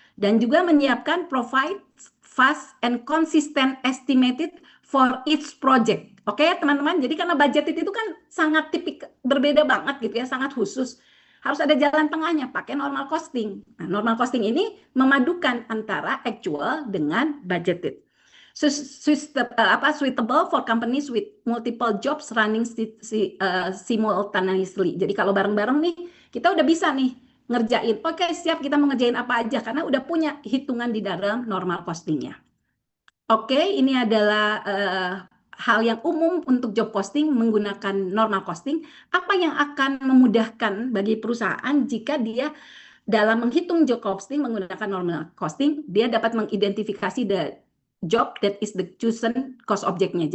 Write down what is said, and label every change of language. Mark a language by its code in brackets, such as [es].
[id] Dan juga menyiapkan [en] provide fast and consistent estimated for each project. [id] Oke ya teman-teman, jadi karena budgeted itu kan sangat berbeda banget gitu ya, sangat khusus. Harus ada jalan tengahnya, pakai normal costing. Nah, normal costing ini memadukan antara actual dengan budgeted. [en] Suitable for companies with multiple jobs running simultaneously. [id] Jadi kalau bareng-bareng nih, kita udah bisa nih ngerjain. Oke, siap, kita mau ngerjain apa aja karena udah punya hitungan di dalam normal costingnya. Oke, ini adalah hal yang umum untuk job posting menggunakan normal costing. Apa yang akan memudahkan bagi perusahaan jika dia dalam menghitung job posting menggunakan normal costing, dia dapat mengidentifikasi [en] the job that is the chosen cost objectnya.